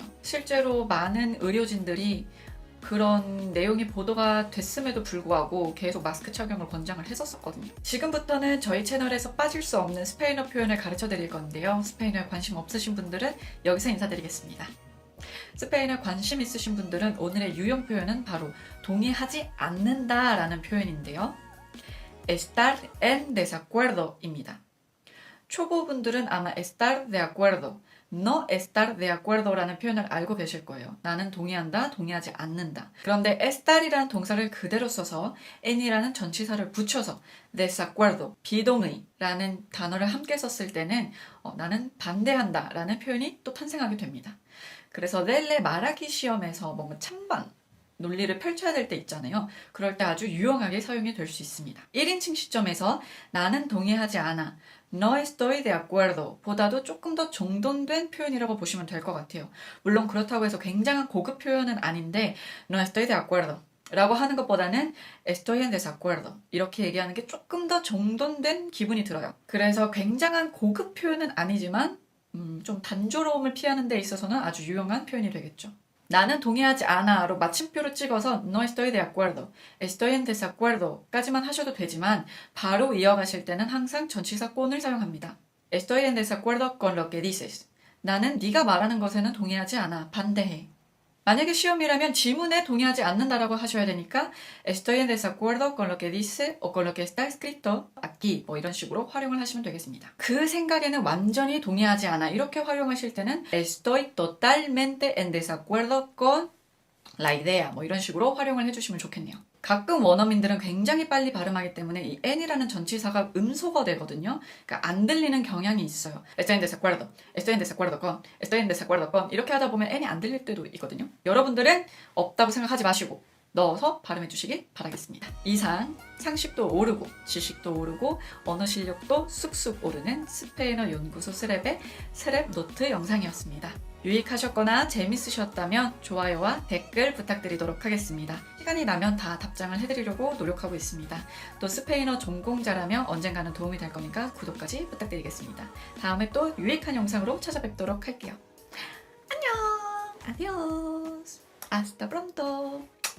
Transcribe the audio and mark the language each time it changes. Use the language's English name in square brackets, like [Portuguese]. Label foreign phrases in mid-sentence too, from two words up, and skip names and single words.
[Korean] 실제로 많은 의료진들이 그런 내용이 보도가 됐음에도 불구하고 계속 마스크 착용을 권장을 했었거든요. 지금부터는 저희 채널에서 빠질 수 없는 스페인어 표현을 가르쳐 드릴 건데요. 스페인어에 관심 없으신 분들은 여기서 인사드리겠습니다. 스페인에 관심 있으신 분들은 오늘의 유용 표현은 바로 동의하지 않는다 라는 표현인데요. [Spanish] estar en desacuerdo입니다. [Korean] 초보분들은 아마 [Spanish] estar de acuerdo, no estar de acuerdo [Korean] 라는 표현을 알고 계실 거예요. 나는 동의한다, 동의하지 않는다. 그런데 estar이라는 동사를 그대로 써서 en이라는 전치사를 붙여서 desacuerdo, 비동의라는 단어를 함께 썼을 때는 나는 반대한다 라는 표현이 또 탄생하게 됩니다. 그래서 넬레 말하기 시험에서 뭔가 찬반, 논리를 펼쳐야 될 때 있잖아요. 그럴 때 아주 유용하게 사용이 될 수 있습니다. 1인칭 시점에서 나는 동의하지 않아, [Spanish] no estoy de acuerdo [Korean] 보다도 조금 더 정돈된 표현이라고 보시면 될 것 같아요. 물론 그렇다고 해서 굉장한 고급 표현은 아닌데 [Spanish] no estoy de acuerdo [Korean] 라고 하는 것보다는 [Spanish] estoy en desacuerdo [Korean] 이렇게 얘기하는 게 조금 더 정돈된 기분이 들어요. 그래서 굉장한 고급 표현은 아니지만 좀 단조로움을 피하는 데 있어서는 아주 유용한 표현이 되겠죠. 나는 동의하지 않아로 마침표를 찍어서 [Spanish] no estoy de acuerdo, estoy en desacuerdo [Korean] 까지만 하셔도 되지만 바로 이어가실 때는 항상 전치사 con을 사용합니다. [Spanish] estoy en desacuerdo con lo que dices. [Korean] 나는 네가 말하는 것에는 동의하지 않아, 반대해. 만약에 시험이라면 지문에 동의하지 않는다라고 하셔야 되니까 [Spanish] estoy en desacuerdo con lo que dice o con lo que está escrito aquí [Korean] 뭐 이런 식으로 활용을 하시면 되겠습니다. 그 생각에는 완전히 동의하지 않아 이렇게 활용하실 때는 [Spanish] estoy totalmente en desacuerdo con la idea [Korean] 뭐 이런 식으로 활용을 해주시면 좋겠네요. 가끔 원어민들은 굉장히 빨리 발음하기 때문에 이 n이라는 전치사가 음소거 되거든요. 그러니까 안 들리는 경향이 있어요. [Spanish] estoy en desacuerdo, estoy en desacuerdo con, estoy en desacuerdo con [Korean] 이렇게 하다 보면 n이 안 들릴 때도 있거든요. 여러분들은 없다고 생각하지 마시고 넣어서 발음해 주시기 바라겠습니다. 이상 상식도 오르고 지식도 오르고 언어 실력도 쑥쑥 오르는 스페인어 연구소 스랩의 스랩 노트 영상이었습니다. 유익하셨거나 재밌으셨다면 좋아요와 댓글 부탁드리도록 하겠습니다. 시간이 나면 다 답장을 해드리려고 노력하고 있습니다. 또 스페인어 전공자라면 언젠가는 도움이 될 거니까 구독까지 부탁드리겠습니다. 다음에 또 유익한 영상으로 찾아뵙도록 할게요. 안녕! 아디오스! [Spanish] Hasta pronto!